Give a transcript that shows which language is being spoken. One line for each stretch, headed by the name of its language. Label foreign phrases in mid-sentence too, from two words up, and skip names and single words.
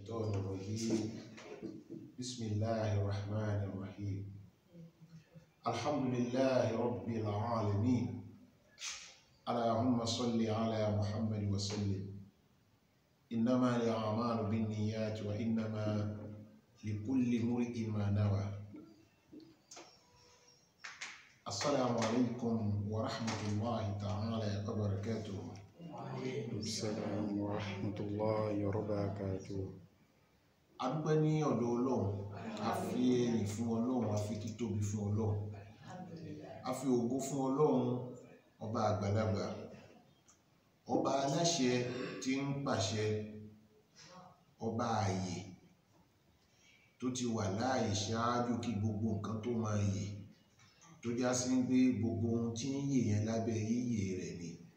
Arabic: الشيطان الرجيم بسم الله الرحمن الرحيم الحمد لله رب العالمين اللهم صل على محمد وسلم إنما الأعمال بالنيات وإنما لكل امرئ ما نوى. السلام عليكم ورحمة الله تعالى وبركاته. وعليكم السلام ورحمة الله وبركاته.
Yoruba: Adúpẹ́ ní ọ̀dọ̀ Ọlọ́run, a fi ẹ̀yìn fún Ọlọ́run, a fi títóbi fún Ọlọ́run, a fi ògo fún Ọlọ́run, ọba àgbàlagbà, ọba aláṣẹ tí ń pàṣẹ, ọba ààyè tó ti wà láàyè ṣáájú kí gbogbo nǹkan tó máa yè, tó já sí ń gbé gbogbo ohun tí ń yè yẹn lábẹ́ yíyè rẹ̀ ni.